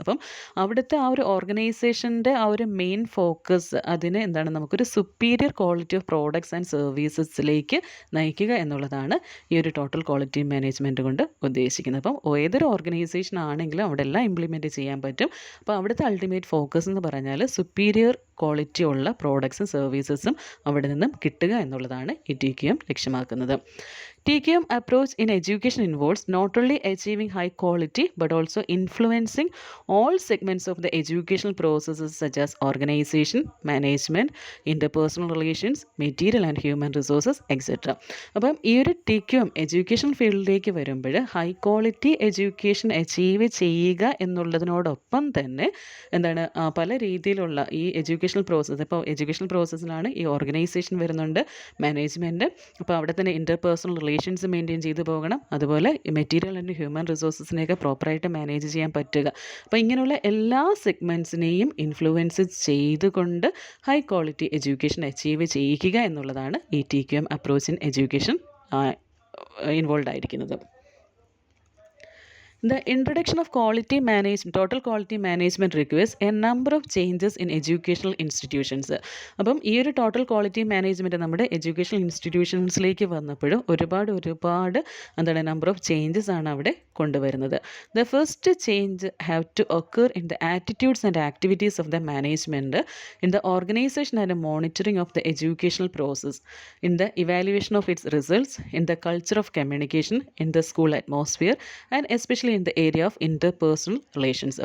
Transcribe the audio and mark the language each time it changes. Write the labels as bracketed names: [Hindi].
[Malayalam] അപ്പം അവിടുത്തെ ആ ഒരു ഓർഗനൈസേഷൻ്റെ ആ ഒരു മെയിൻ ഫോക്കസ് അതിന് എന്താണ്, നമുക്കൊരു superior quality of products and സർവീസസിലേക്ക് നയിക്കുക എന്നുള്ളതാണ് ഈ ഒരു ടോട്ടൽ ക്വാളിറ്റി മാനേജ്മെൻറ്റ് കൊണ്ട് ഉദ്ദേശിക്കുന്നത്. അപ്പം ഏതൊരു ഓർഗനൈസേഷൻ ആണെങ്കിലും അവിടെ എല്ലാം ഇംപ്ലിമെൻറ്റ് ചെയ്യാൻ പറ്റും. അപ്പോൾ അവിടുത്തെ അൾട്ടിമേറ്റ് ഫോക്കസ് എന്ന് പറഞ്ഞാൽ സുപ്പീരിയർ ക്വാളിറ്റി ഉള്ള പ്രോഡക്ട്സും സർവീസസും അവിടെ നിന്നും കിട്ടുക എന്നുള്ളതാണ് ഈ TQM ലക്ഷ്യമാക്കുന്നത്. [English] TQM approach in education involves not only achieving high quality but also influencing all segments of the educational processes such as organization, management, interpersonal relations, material and human resources, etc. [Malayalam] അപ്പം ഈ ഒരു TQM education ഫീൽഡിലേക്ക് വരുമ്പോൾ high quality education achieve ചെയ്യുക എന്നുള്ളതിനോടൊപ്പം തന്നെ എന്താണ് പല രീതിയിലുള്ള ഈ എഡ്യൂക്കേഷണൽ പ്രോസസ്സ്, ഇപ്പോൾ എഡ്യൂക്കേഷണൽ പ്രോസസ്സിലാണ് ഈ ഓർഗനൈസേഷൻ വരുന്നുണ്ട്, മാനേജ്മെൻറ്റ്, അപ്പോൾ അവിടെ തന്നെ ഇൻ്റർപേഴ്സണൽ റിലേഷൻസ് മെയിൻറ്റെയിൻ ചെയ്തു പോകണം, അതുപോലെ മെറ്റീരിയൽ ആൻഡ് ഹ്യൂമൻ റിസോഴ്സസിനെയൊക്കെ പ്രോപ്പറായിട്ട് മാനേജ് ചെയ്യാൻ പറ്റുക. അപ്പോൾ ഇങ്ങനെയുള്ള എല്ലാ സെഗ്മെൻറ്റ്സിനെയും ഇൻഫ്ലുവൻസ് ചെയ്തുകൊണ്ട് ഹൈ ക്വാളിറ്റി എഡ്യൂക്കേഷൻ അച്ചീവ് ചെയ്യിക്കുക എന്നുള്ളതാണ് ഈ TQM approach in education involve ആയിരിക്കുന്നത്. [English] The introduction of total quality management requires a number of changes in educational institutions. [Malayalam] അപ്പം ഈ ഒരു ടോട്ടൽ ക്വാളിറ്റി മാനേജ്മെൻറ്റ് നമ്മുടെ എഡ്യൂക്കേഷണൽ ഇൻസ്റ്റിറ്റ്യൂഷൻസിലേക്ക് വന്നപ്പോഴും ഒരുപാട് എന്താണ് നമ്പർ ഓഫ് ചേഞ്ചസ് ആണ് അവിടെ കൊണ്ടുവരുന്നത്. [English] The first change have to occur in the attitudes and activities of the management, in the organisation and monitoring of the educational process, in the evaluation of its results, in the culture of communication, in the school atmosphere and especially in the area of interpersonal relations.